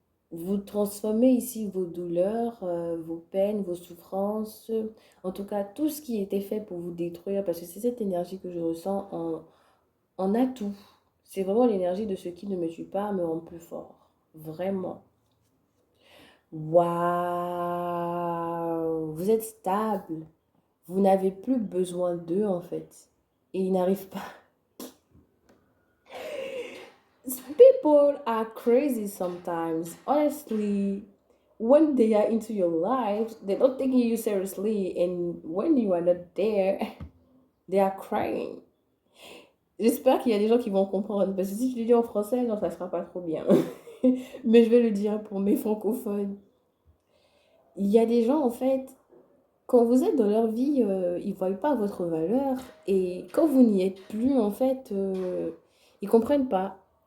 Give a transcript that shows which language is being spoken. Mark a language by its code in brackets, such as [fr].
[fr] Vous transformez ici vos douleurs, vos peines, vos souffrances, en tout cas tout ce qui était fait pour vous détruire, parce que c'est cette énergie que je ressens en atout. C'est vraiment l'énergie de ce qui ne me tue pas me rend plus fort. Vraiment. Waouh! Vous êtes stable. Vous n'avez plus besoin d'eux en fait. Et ils n'arrivent pas. [en] People are crazy sometimes. Honestly, when they are into your life, they're not taking you seriously. And when you are not there, they are crying. [fr] J'espère qu'il y a des gens qui vont comprendre. Parce que si je le dis en français, non, ça sera pas trop bien. Mais je vais le dire pour mes francophones. Il y a des gens, en fait, quand vous êtes dans leur vie, ils ne voient pas votre valeur. Et quand vous n'y êtes plus, en fait, ils ne comprennent pas.